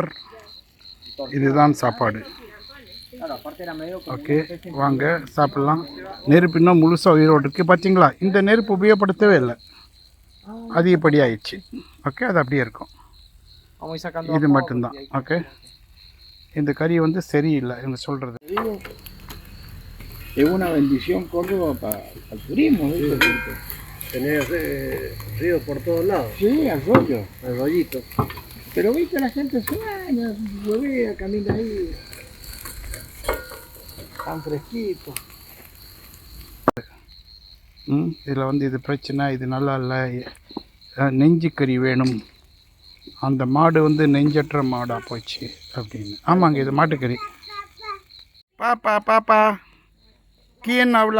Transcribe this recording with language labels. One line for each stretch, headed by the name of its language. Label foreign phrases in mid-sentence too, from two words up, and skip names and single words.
Tamil: இதுதான் சாப்பாடு. ஓகே, வாங்க சாப்பிட்லாம். நெருப்பு இன்னும் முழுசாக உயிரோடு இருக்குது. பார்த்தீங்களா, இந்த நெருப்பு உபயோகப்படுத்தவே இல்லை, அதிகப்படி ஆயிடுச்சு. ஓகே, அது அப்படியே இருக்கும். இது மட்டும்தான். ஓகே, இந்த கறி வந்து சரியில்லை இவங்க சொல்கிறது.
Spanish: Es una bendición Córdoba para el turismo. Tenés ríos por todos lados. Sí, arroyo. Arroyito. Pero viste, la gente se baña, huevea, camina ahí. Tan fresquito.
Tamil: இதில் வந்து இது பிரச்சனை, இது நல்லா இல்லை, நெஞ்சு கறி வேணும். அந்த மாடு வந்து நெஞ்சற்ற மாடாக போச்சு அப்படின்னு. ஆமாங்க, இது மாட்டுக்கறி. பாப்பா
Spanish: ¿Quién habla?